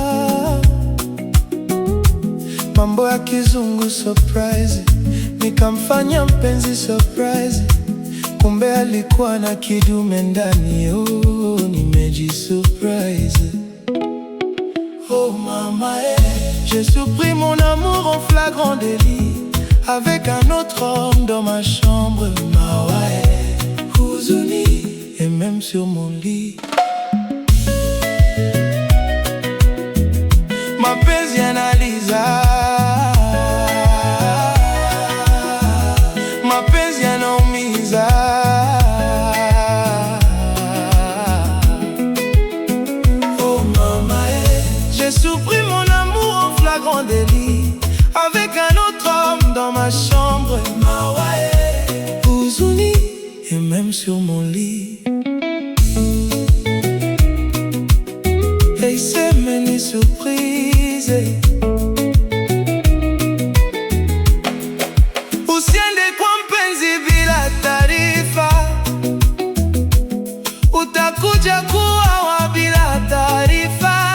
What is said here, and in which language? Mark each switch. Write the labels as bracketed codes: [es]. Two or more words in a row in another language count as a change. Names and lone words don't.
[sw] Mambo ya kizungu surprise, nikamfanya mpenzi surprise, kumbe alikuwa na kidume ndani. Oh, nimejisurprise. Oh mama, [fr] j'ai surpris mon amour en flagrant délit, avec un autre homme dans ma chambre. [sw] Mawae, huzuni, [fr] et même sur mon lit. [sw] Mapenzi yanaliza, mapenzi yanaumiza. Oh mama, [fr] j'ai surpris mon amour en flagrant délit, avec un autre homme dans ma chambre. [sw] Mawae, huzuni, [fr] et même sur mon lit. [sw] Hey, sema ni surprise. Usiende kwa mpenzi bila taarifa, utakuja kuwa bila taarifa.